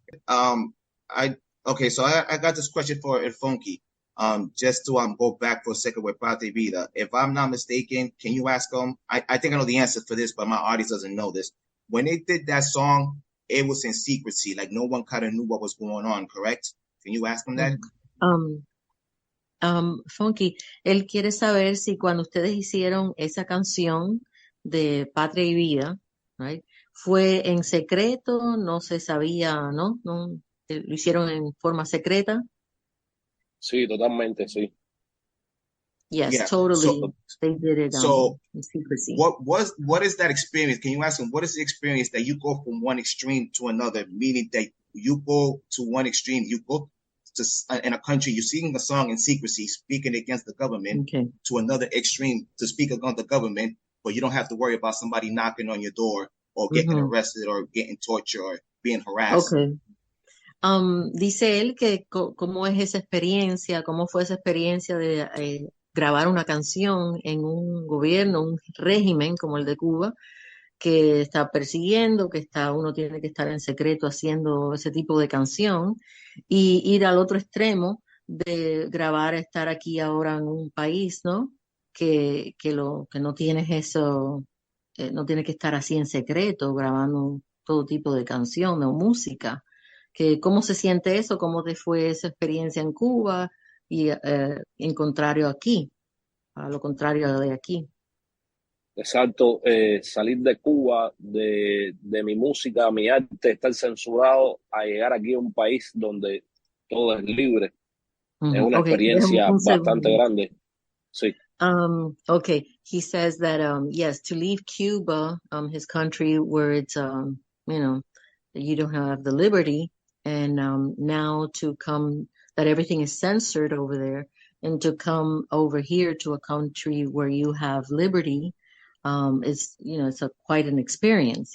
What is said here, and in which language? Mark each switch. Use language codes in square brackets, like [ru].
[en] Okay, so I got this question for El Funky. Just to go back for a second with Patria Vida. If I'm not mistaken, can you ask them? I think I know the answer for this, but my audience doesn't know this. When they did that song, it was in secrecy, like no one kind of knew what was going on, correct? Can you ask them that? [es] Funky, él quiere saber si cuando ustedes hicieron esa canción de Patria y Vida, [en] right, [es] fue en secreto, no se sabía, ¿no? No, lo hicieron en forma secreta. Sí, totalmente, sí. [en] Yes, Yeah. totally. They did it in secrecy. What is that experience? Can you ask them, what is the experience that you go from one extreme to another, meaning that you go to one extreme, you go to in a country, you're singing a song in secrecy, speaking against the government, to another extreme to speak against the government, but you don't have to worry about somebody knocking on your door or getting arrested or getting tortured or being harassed. Okay. [es] Dice él que cómo es esa experiencia, cómo fue esa experiencia de grabar una canción en un gobierno, un régimen como el de Cuba, que está persiguiendo, que uno tiene que estar en secreto haciendo ese tipo de canción, y ir al otro extremo de grabar, estar aquí ahora en un país, ¿no? Que no tienes eso, no tiene que estar así en secreto, grabando todo tipo de canción o música. ¿Cómo se siente eso? ¿Cómo te fue esa experiencia en Cuba y en contrario aquí, a lo contrario de aquí? Exacto, salir de Cuba, de mi música, mi arte, estar censurado, a llegar aquí a un país donde todo es libre. Es una experiencia bastante grande. Sí. [en] Okay, he says that yes, to leave Cuba, his country where it's you know, you don't have the liberty, and now to come, that everything is censored over there, and to come over here to a country where you have liberty, is, you know, it's quite an experience.